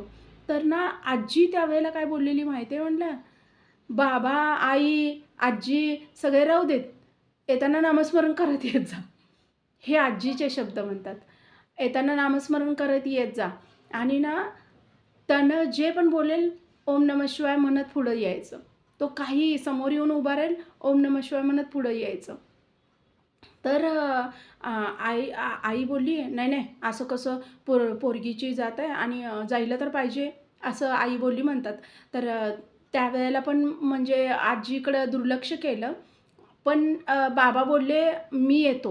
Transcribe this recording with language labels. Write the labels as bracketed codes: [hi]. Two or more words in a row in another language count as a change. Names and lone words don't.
[mr] तर ना आजी त्यावेळेला काय बोललेली माहिती आहे म्हणलं, बाबा, आई, आजी सगळे राहू देत. येताना नामस्मरण करत येत जा. हे आजीचे शब्द म्हणतात. येताना नामस्मरण करत येत जा आणि ना त्यानं जे पण बोलेल, [sa] ओम नमः शिवाय [mr] म्हणत पुढं यायचं. तो काहीही समोर येऊन उभा राहील, [sa] ओम नमः शिवाय [mr] म्हणत पुढं यायचं. तर आई बोलली, "नाही, नाही, असं कसं पोरगीची जात आहे आणि जायला तर पाहिजे." असं आई बोलली म्हणतात. तर त्यावेळेला पण म्हणजे आजीकडं दुर्लक्ष केलं. पण बाबा बोलले, "मी येतो.